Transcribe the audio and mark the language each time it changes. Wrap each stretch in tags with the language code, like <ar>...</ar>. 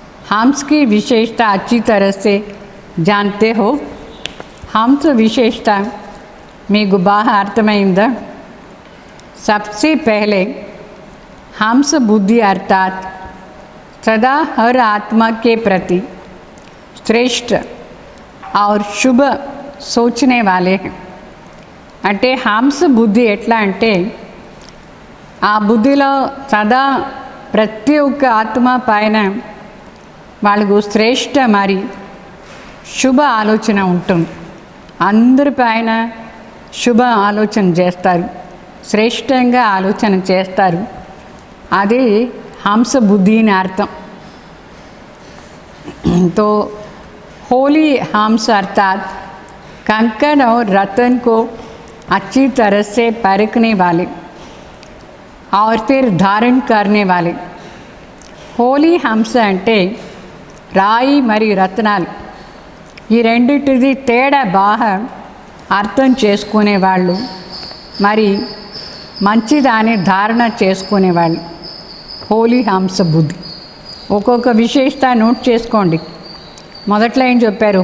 <hi>हंस की विशेषता अच्छी तरह से जानते हो. हंस विशेषता</hi> <te>మీకు బాగా అర్థమైందా?</te> <hi>सबसे पहले हंस बुद्धि अर्थात सदा हर आत्मा के प्रति श्रेष्ठ और शुभ सोचने वाले हैं.</hi> <te>అంటే హంస బుద్ధి ఎట్లా అంటే ఆ బుద్ధిలో సదా ప్రతి ఒక్క ఆత్మ పైన వాళ్ళకు శ్రేష్ఠ మరి శుభ ఆలోచన ఉంటుంది. అందరి పైన శుభ ఆలోచన చేస్తారు, శ్రేష్టంగా ఆలోచన చేస్తారు. అది హంస బుద్ధి అని అర్థం.</te> <hi>तो होली हंस अर्थात कंकड़ और रतन को अच्छी तरह से परखने वाले और फिर धारण करने वाले.</hi> <te>होली हंस అంటే రాయి మరియు రత్నాలు ఈ రెండిటిది తేడా బాగా అర్థం చేసుకునేవాళ్ళు, మరి మంచిదాన్ని ధారణ చేసుకునేవాళ్ళు. హోలీ హంస బుద్ధి. ఒక్కొక్క విశేషత నోట్ చేసుకోండి. మొదట్లో ఏం చెప్పారు?</te>